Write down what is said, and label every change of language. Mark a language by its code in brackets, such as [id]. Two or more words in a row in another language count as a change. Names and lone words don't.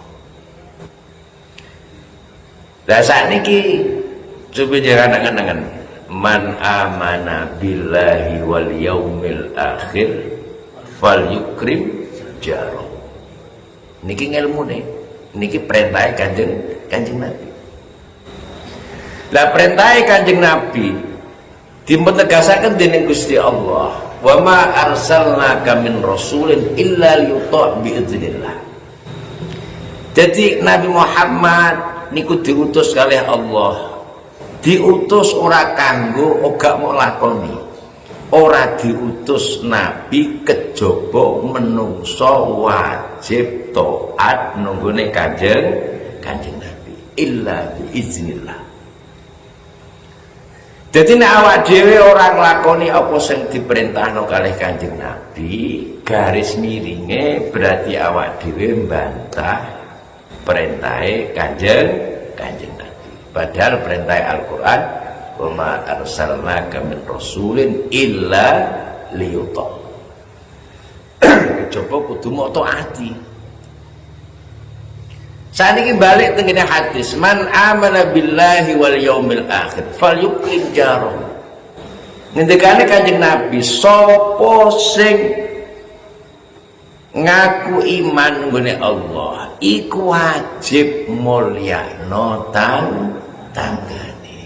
[jv] Lah sakniki coba jangan angen-angen, [ar] من آمن بالله واليوم الآخر فليكرم جاره. [jv] Niki ngilmune, niki perintah kanjeng Nabi. Lah perintah kanjeng Nabi dimetegasaken dening Gusti Allah, [ar] وما أرسلناك من رسول إلا ليطاع بإذن الله. [jv] Jadi Nabi Muhammad niku diutus kalih Allah, diutus ora kanggo ora mau lakoni, ora diutus Nabi kejaba menungso wajib taat nunggune kanjeng Nabi [ar] إلا بإذن الله. [jv] Jadi nek awak dhewe ora nglakoni apa sing diperintahno kalih kanjeng Nabi, garis miringe berarti awak dhewe mbantah perintahe kanjeng Nabi. Padahal perintah Al-Qur'an, [ar] وما أرسلناك من رسول إلا ليطاع'. [jv] Coba kudu mau taati. Saniki balik tengene hadis, [ar] من آمن بالله واليوم الآخر فليكرم جاره. [jv] Ngendikane kanjeng Nabi, sapa sing ngaku iman nggone Allah iku wajib mulyakno tanggane.